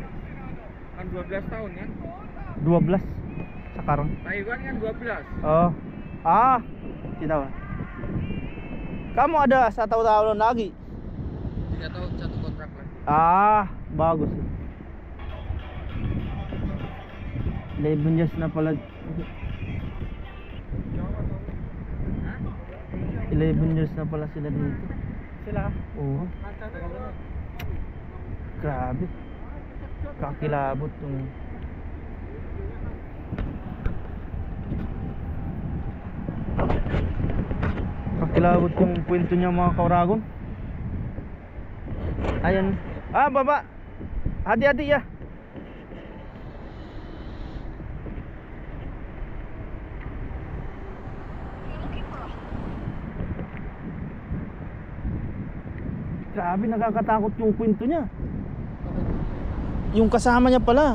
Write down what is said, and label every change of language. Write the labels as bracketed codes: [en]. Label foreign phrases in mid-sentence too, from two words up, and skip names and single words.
[id] Kan 12 tahun kan? 12 sekarang. Taiwan kan 12. Oh. Tidak tahu. Kamu ada 1 tahun lagi. 3 tahun 1 kontrak lagi. [tl] Bagus. 11 years na pala. Hah? 11 years na pala sila dito. Sila? Oo. Grabe. Kakilabot yung kwento niya mga kauragon. Ayan. Baba. [id] Hati-hati ya. [tl] Grabe, nakakatakot yung kwento niya. Yung kasama niya pala,